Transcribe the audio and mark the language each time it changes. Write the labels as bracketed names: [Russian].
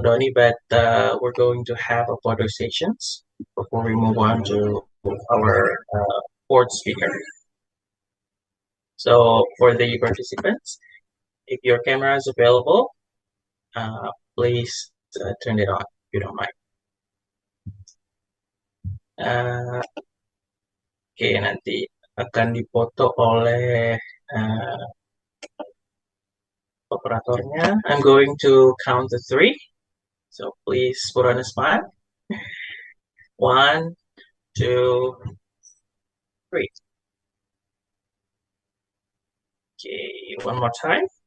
[English] Doni, but we're going to have a photo sessions before we move on to our fourth speaker. So for the participants, if your camera is available, please turn it on if you don't mind. [Indonesian] Oke, nanti akan dipoto oleh operatornya. [English] I'm going to count to 3, so please put on a smile. 1, 2, 3. Okay, one more time.